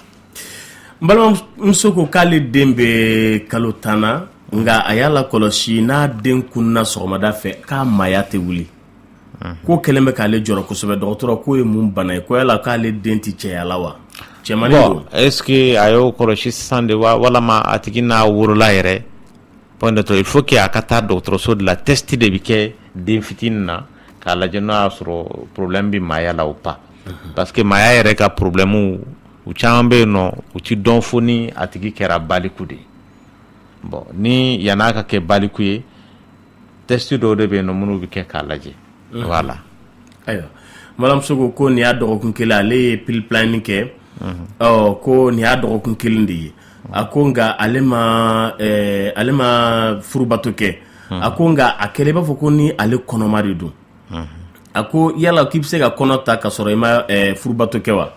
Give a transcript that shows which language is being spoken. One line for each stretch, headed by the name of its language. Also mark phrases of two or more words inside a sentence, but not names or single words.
Bambara: n balimamuso ko k'ale den bɛ kalo 10 na nka a y'a lakɔlɔsi n'a den kunna sɔgɔmada fɛ k'a maaya tɛ wuli ko kɛlen bɛ k'ale jɔrɔ kosɛbɛ dɔgɔtɔrɔ k'o ye mun bana ye ko yala k'ale den tɛ cɛya la wa cɛmannin don
French: est ce que
Bambara: a y'o kɔlɔsi sisan de wa walama a tigi n'a worola yɛrɛ
French: point de il faut que
Bambara: a ka taa dɔgɔtɔrɔso de la test de bɛ kɛ den fitinin na k'a lajɛ n'o y'a sɔrɔ problème bɛ maaya la
French: ou pas parce que
Bambara: maaya yɛrɛ ka problème u caman bɛ yen nɔ u ti dɔn fo ni a tigi kɛra baliku de ye bon ni yan'a ka kɛ baliku ye test dɔw de bɛ yen nɔ minnu bɛ kɛ k'a lajɛ voilà. ayiwa balimamuso ko nin y'a dɔgɔkun kelen ale ye
French: pile planning
Bambara: kɛ ko nin y'a dɔgɔkun kelen de ye a ko nka ale ma furubato kɛ a ko nka a kɛlen b'a fɔ ko ni ale kɔnɔma de don a ko yala k'i bɛ se ka kɔnɔ ta ka sɔrɔ i ma furubato kɛ wa